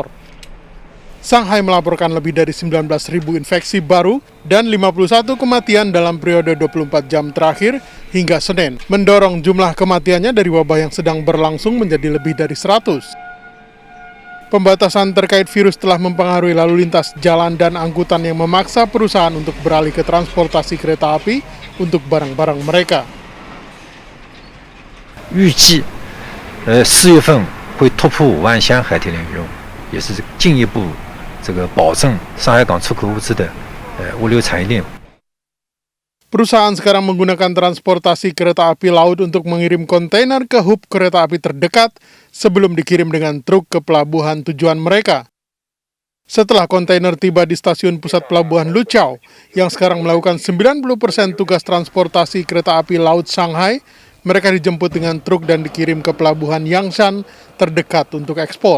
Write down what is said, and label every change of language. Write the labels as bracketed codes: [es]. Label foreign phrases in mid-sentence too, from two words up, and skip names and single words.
[id] Shanghai melaporkan lebih dari 19.000 infeksi baru dan 51 kematian dalam periode 24 jam terakhir hingga Senin, mendorong jumlah kematiannya dari wabah yang sedang berlangsung menjadi lebih dari 100. Pembatasan terkait virus telah mempengaruhi lalu lintas jalan dan angkutan yang memaksa perusahaan untuk beralih ke transportasi kereta api untuk barang-barang mereka. [zh] 预计4月份会突破5万箱海铁连运，也是进一步保证上海港出口物资的物流产业链。 [id] Perusahaan sekarang menggunakan transportasi kereta api laut untuk mengirim kontainer ke hub kereta api terdekat sebelum dikirim dengan truk ke pelabuhan tujuan mereka. Setelah kontainer tiba di stasiun pusat pelabuhan Luqiao, yang sekarang melakukan 90% tugas transportasi kereta api laut Shanghai, mereka dijemput dengan truk dan dikirim ke pelabuhan Yangshan terdekat untuk ekspor.